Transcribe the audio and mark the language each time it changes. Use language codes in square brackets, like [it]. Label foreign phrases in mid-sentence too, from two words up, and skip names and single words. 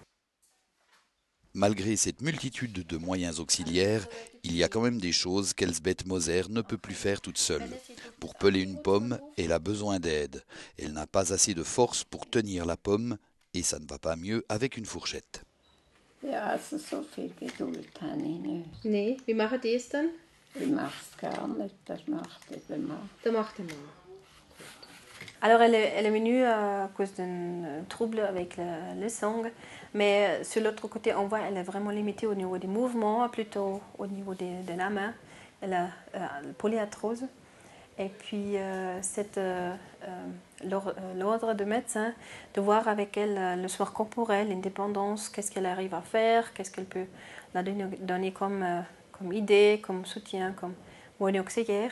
[fr] Malgré cette multitude de moyens auxiliaires, il y a quand même des choses qu'Elsbeth Moser ne peut plus faire toute seule. Pour peler une pomme, elle a besoin d'aide. Elle n'a pas assez de force pour tenir la pomme et ça ne va pas mieux avec une fourchette. [de] Ja, also so viel Geduld habe ich nicht. Nee, wie machen die es dann? Ich mache es gar nicht, das macht der Mann. Das macht der Mann. [fr] Alors elle est venue à cause d'un trouble avec le sang, mais sur l'autre côté, on voit qu'elle est vraiment limitée au niveau des mouvements, plutôt au niveau de la main. Elle a polyarthrose. Et puis c'est l'ordre de médecin de voir avec elle le soin corporel, l'indépendance, qu'est-ce qu'elle arrive à faire, qu'est-ce qu'elle peut la donner comme idée, comme soutien, comme moyen auxiliaire.